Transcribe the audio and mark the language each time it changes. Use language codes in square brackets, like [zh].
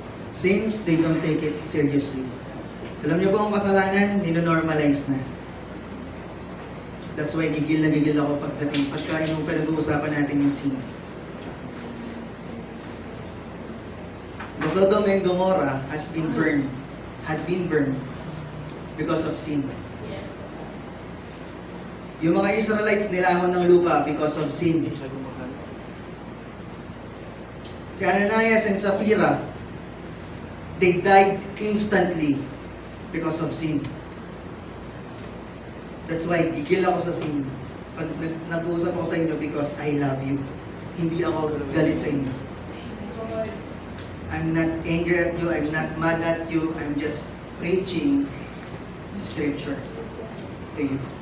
[en] Since they don't take it seriously. [tl] Alam niyo po ang kasalanan, nino-normalize na. [en] That's why [tl] gigil na gigil ako pagka yung pinag-uusapan natin yung sin. [en] The Sodom and Gomorrah had been burned because of sin. [tl] Yung mga Israelites nilamon ng lupa [en] because of sin. Si Ananias and Sapphira, they died instantly because of sin. That's why [tl] gigil ako sa sin. Pag nag-uusap ako sa inyo [en] because I love you. [tl] Hindi ako galit sa inyo. [en] I'm not angry at you, I'm not mad at you, I'm just preaching the scripture to you.